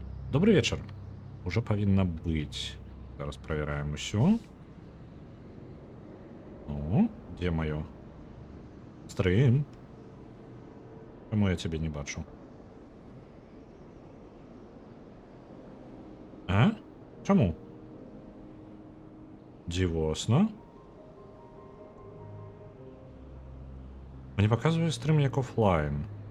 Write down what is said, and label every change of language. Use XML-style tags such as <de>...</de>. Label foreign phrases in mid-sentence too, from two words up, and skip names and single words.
<ru>Добрый вечер. Уже повинно быть. Зараз проверяем усё. Ну, где моё? Стрим.</ru> <be>Чаму я цябе не бачу? А? Чаму? Дзівосна. Мне показывае стрим як офлайн.</be>